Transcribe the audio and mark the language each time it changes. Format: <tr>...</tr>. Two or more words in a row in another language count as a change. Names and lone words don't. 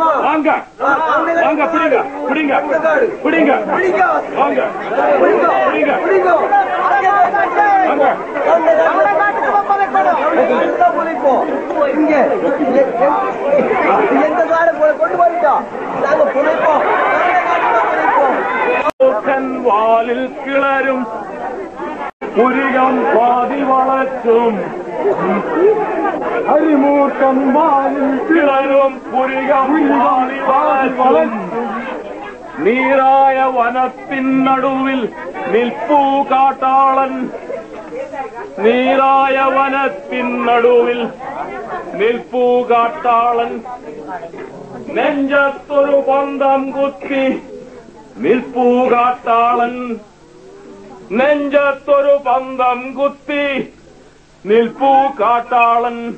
<ta>வாங்க வாங்க, பிடிங்க பிடிங்க பிடிங்க, வாங்க பிடிங்க பிடிங்க. புதைப்போம். இங்க எந்த காடு கொண்டு போயிட்டோம், நாங்க புதைப்போம்.</ta> <ml>വാലിൽ കിളരും പുരികം പാതി വളച്ചും അരിമൂർക്കം വാലിൽ കിളരും പുരികം പാതി വളച്ചും നീരായ വനത്തിനടുവിൽ നിൽപ്പൂ കാട്ടാളൻ നീരായ വനത്തിനടുവിൽ നിൽപ്പൂ കാട്ടാളൻ നെഞ്ചത്തൊരു പന്തം കുത്തി നിൽപ്പൂ കാട്ടാളൻ നെഞ്ചത്തൊരു പന്തം കുത്തി നിൽപ്പൂ കാട്ടാളൻ</ml>